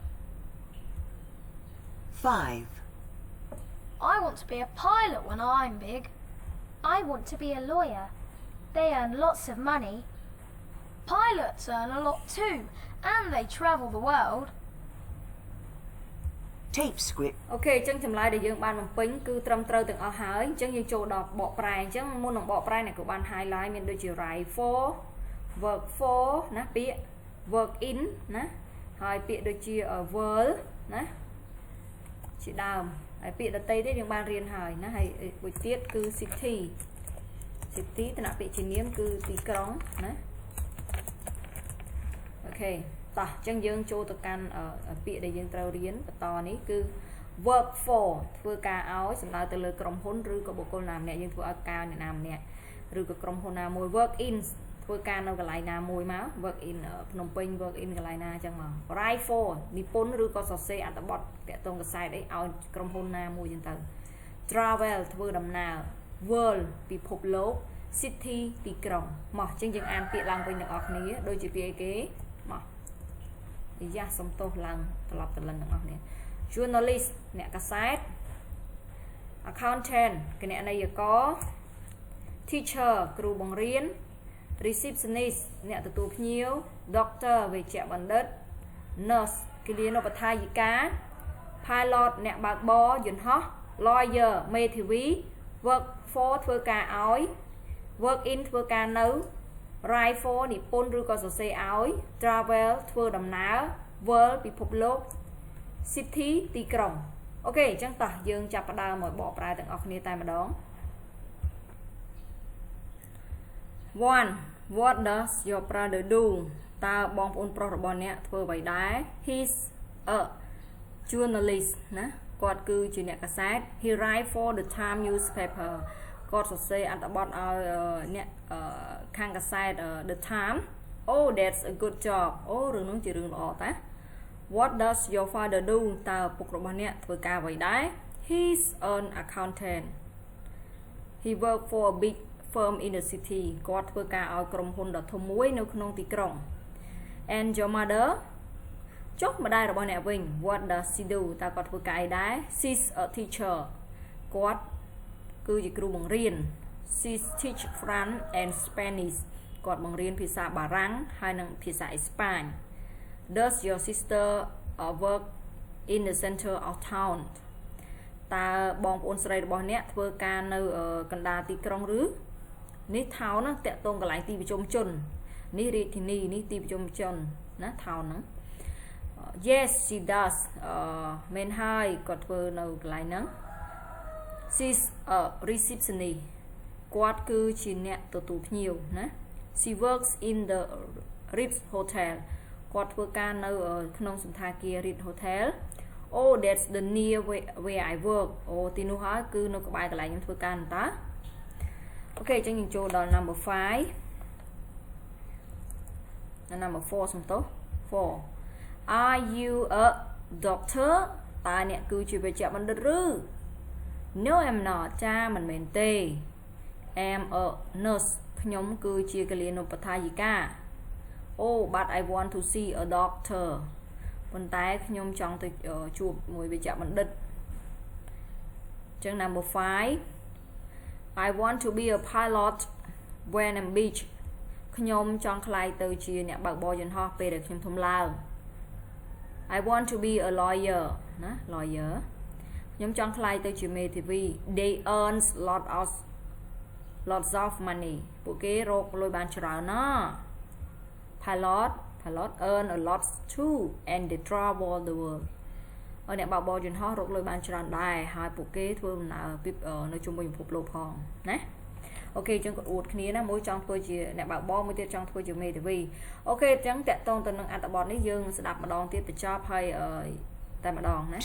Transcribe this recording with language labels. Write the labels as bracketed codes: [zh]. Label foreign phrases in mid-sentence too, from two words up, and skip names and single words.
[en] 5. I want to be a pilot when I'm big. I want to be a lawyer. They earn lots of money. Pilots earn a lot too, and they travel the world. Tape script. [km] អូខេអញ្ចឹងចម្លើយដែលយើងបានបំពេញគឺត្រឹមត្រូវទាំងអស់ហើយអញ្ចឹងយើងចូលដល់បកប្រែអញ្ចឹងមុននឹងបកប្រែអ្នកក៏បាន highlight មានដូចជា [en] write for work for [km] ណាពាក្យ [en] work in [km] ណាហើយពាក្យដូចជា world ណាជាដើមហើយពាក្យដទៃទៀតយើងបានរៀនហើយណាហើយមួយទៀតគឺ city តំណាក់ពាក្យជានាមគឺទីក្រុងណា អូខេតោះអញ្ចឹងយើងចូលទៅកាន់ពាក្យដែលយើងត្រូវរៀនបន្តនេះគឺ [en] work for [km] ធ្វើការឲ្យសំដៅទៅលើក្រុមហ៊ុនឬក៏បុគ្គលណាម្នាក់យើងធ្វើឲ្យការអ្នកណាម្នាក់ឬក៏ក្រុមហ៊ុនណាមួយ [en] work in [km] ធ្វើការនៅកន្លែងណាមួយមក [en] work in [km] ភ្នំពេញ [en] work in [km] កន្លែងណាអញ្ចឹងមក [en] write for [km] និពន្ធឬក៏សរសេរអត្ថបទតាក់ទងកសែតអីឲ្យក្រុមហ៊ុនណាមួយអញ្ចឹងទៅ travel ធ្វើដំណើរ world ពិភព លោក city ទីក្រុងមកអញ្ចឹងយើងអានពាក្យឡើងវិញទាំងអស់គ្នាដូចជាពាក្យអីគេមកយ៉ាសំទោសឡើងត្រឡប់ទៅលឹងទាំងអស់គ្នា journalist អ្នកកសែត accountant គណនេយ្យករ teacher គ្រូបង្រៀន receptionist អ្នកទទួលភ្ញៀវ doctor វេជ្ជ បណ្ឌិត nurse គិលានុបដ្ឋាយិកា pilot អ្នកបើកបរយន្តហោះ lawyer មេធាវី [en] work for [km] ធ្វើការឲ្យ [en] work in [km] ធ្វើការនៅ [en] write for [km] និពន្ធឬក៏សរសេរឲ្យ travel ធ្វើដំណើរ world ពិភពលោក city ទីក្រុងអូខេអញ្ចឹងតោះយើងចាប់ផ្ដើមមកបកប្រែទាំងអស់គ្នាតែម្ដង 1. [en] What does your brother do [km] តើបងប្អូនប្រុសរបស់អ្នកធ្វើអ្វីដែរ [en] He's a journalist [km] ណាគាត់គឺជាអ្នកកាសែត [en] He write for the Time newspaper [km] គាត់សរសេរអត្ថបទឲ្យអ្នកខាងកាសែត The Time [en] Oh that's a good job [km] អូរឿងនោះជារឿងល្អតា [en] What does your father do [km] តើពុករបស់អ្នកធ្វើការអ្វីដែរ [en] He's an accountant He work for a big firm in the city [km] គាត់ធ្វើការឲ្យក្រុមហ៊ុនដ៏ធំមួយនៅក្នុងទីក្រុង [en] And your mother [km] ចុះម្ដាយរបស់អ្នកវិញ What [en] does she do [km] តើគាត់ធ្វើការអីដែរ [en] She's a teacher [km] គាត់គឺជាគ្រូបង្រៀន [en] she teach French and Spanish [km] គាត់បង្រៀនភាសាបារាំងហើយនិងភាសាអេស្ប៉ាញ [en] Does your sister work in the center of town [km] តើបងប្អូនស្រីរបស់អ្នកធ្វើការនៅកណ្ដាលទីក្រុងឬនេះ town ណាតក តងកន្លែងទីប្រជុំជននេះរាជធានីនេះទីប្រជុំជនណា town ហ្នឹង [en] Yes she [km] does មែនហើយគាត់ធ្វើនៅកន្លែងហ្នឹង [en] She's a receptionist [km] គាត់គឺជាអ្នកទទួលភ្ញៀវណា [en] She works in the Ritz Hotel [km] គាត់ធ្វើការនៅក្នុងសន្តាគារ Ritz Hotel [en] Oh that's the near where I work [km] អូទីនោះហើយគឺនៅក្បែរកន្លែងខ្ញុំធ្វើការតើអូខេអញ្ចឹងយើងចូលដល់ number 5 [en] number 4 សំទោស4 Are you a doctor [km] តើអ្នកគឺជាវេជ្ជបណ្ឌិតឬ [en] No I'm not [km] ចាមិនមែនទេ [en] I'm a nurse [km] ខ្ញុំគឺជាកលានុបដ្ឋាយិកា [en] Oh but I want to see a doctor [km] ប៉ុន្តែខ្ញុំចង់ទៅជួបមួយវេជ្ជបណ្ឌិតអញ្ចឹង number 5 [en] I want to be a pilot when I'm big [km] ខ្ញុំចង់ក្លាយទៅជាអ្នកបើកបរយន្តហោះពេលដែលខ្ញុំធំឡើង [en] I want to be a lawyer [km] ណា lawyer ខ្ញុំចង់ក្លាយទៅជាមេធាវី [en] They earn lots of money [km] ពួកគេរកលុយបានច្រើនណា [en] pilot earn a lot too and they travel the world [km] អ្នកបើកបរយន្តហោះរកលុយបានច្រើនដែរហើយពួកគេធ្វើដំណើរនៅជុំវិញពិភពលោកផងណាអូខេអញ្ចឹងក៏អួតគ្នាណាមួយចង់ធ្វើជាអ្នកបើកបរមួយទៀតចង់ធ្វើជាមេធាវីអូខេអញ្ចឹងតកតងទៅនឹងអត្ថបទនេះយើងស្ដាប់ម្ដងទៀតបញ្ចប់ហើយតែម្ដងណា